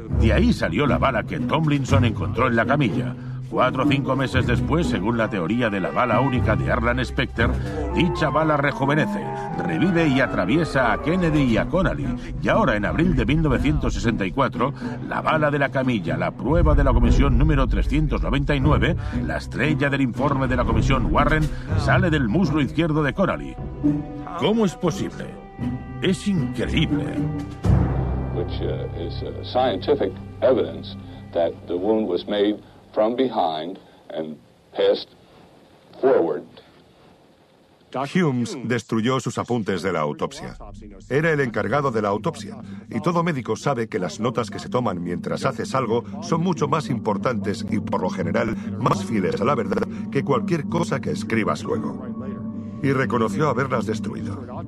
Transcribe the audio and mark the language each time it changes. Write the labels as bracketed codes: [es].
[es] De ahí salió la bala que Tomlinson encontró en la camilla. 4 o 5 meses después, según la teoría de la bala única de Harlan Specter, dicha bala rejuvenece, revive y atraviesa a Kennedy y a Connally. Y ahora, en abril de 1964, la bala de la camilla, la prueba de la comisión número 399, la estrella del informe de la comisión Warren, sale del muslo izquierdo de Connally. ¿Cómo es posible? Es increíble. [en] Which is scientific evidence that the wound was made from behind and passed forward. [es] Humes destruyó sus apuntes de la autopsia. Era el encargado de la autopsia, y todo médico sabe que las notas que se toman mientras haces algo son mucho más importantes y, por lo general, más fieles a la verdad que cualquier cosa que escribas luego. Y reconoció haberlas destruido.